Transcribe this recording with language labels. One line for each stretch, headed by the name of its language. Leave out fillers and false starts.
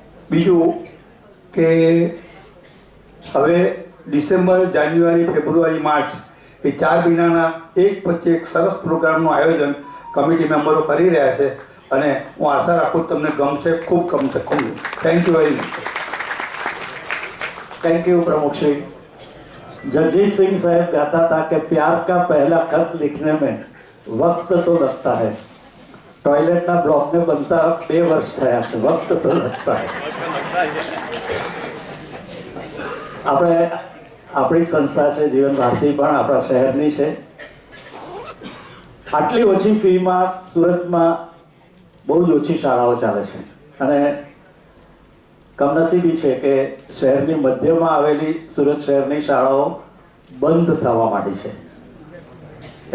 Gujarati: બીજું કે હવે ડિસેમ્બર, જાન્યુઆરી, ફેબ્રુઆરી, માર્ચ એ 4 મહિનાના એક પછી એક સરસ પ્રોગ્રામનું આયોજન કમિટી મેમ્બરો કરી રહ્યા છે અને હું આશા રાખું તમને ગમશે, ખૂબ ગમશે।
English: Thank you very much. Thank you प्रमुख श्री।
Hindi: जगजीत सिंह साहब कहता था कि प्यार का पहला खत लिखने में वक्त तो लगता है, टॉयलेट ना ब्लॉक में बनता 2
Gujarati: वर्ष थया छे,
Hindi: वक्त तो लगता है।
Gujarati: આપણે આપણી સંસ્થા છે જીવન ભારતી, પણ આપણા શહેરની છે। આટલી ઓછી ફીમાં સુરતમાં બહુ જ ઓછી શાળાઓ ચાલે છે અને કમનસીબી છે કે શહેરની મધ્યમાં આવેલી સુરત શહેરની શાળાઓ બંધ થવા માંડી છે।